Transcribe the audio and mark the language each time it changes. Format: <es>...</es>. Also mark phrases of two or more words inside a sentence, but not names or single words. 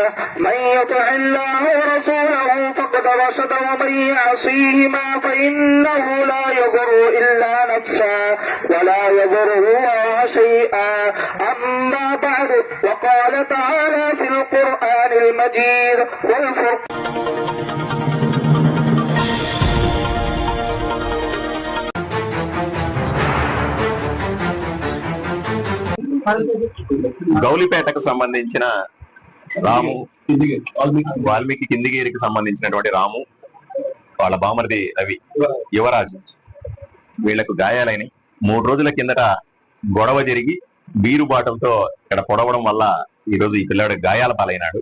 <ar>من يطع الله ورسوله فقد رشد ومن يعصيهما فإنه لا يضر إلا نفسه ولا يضر الله شيئا. أما بعد، وقال تعالى في القرآن المجيد والفرقان.</ar> <te>గౌలిపేటకు సంబంధించిన రాము, వాల్మీకి కిందిగేరికి సంబంధించినటువంటి రాము, వాళ్ళ బామర్ది రవి, యువరాజు, వీళ్లకు గాయాలైన 3 రోజుల కిందట గొడవ జరిగి బీరుబాటంతో ఇక్కడ పొడవడం వల్ల ఈరోజు ఈ పిల్లాడు గాయాల పాలైనాడు.</te>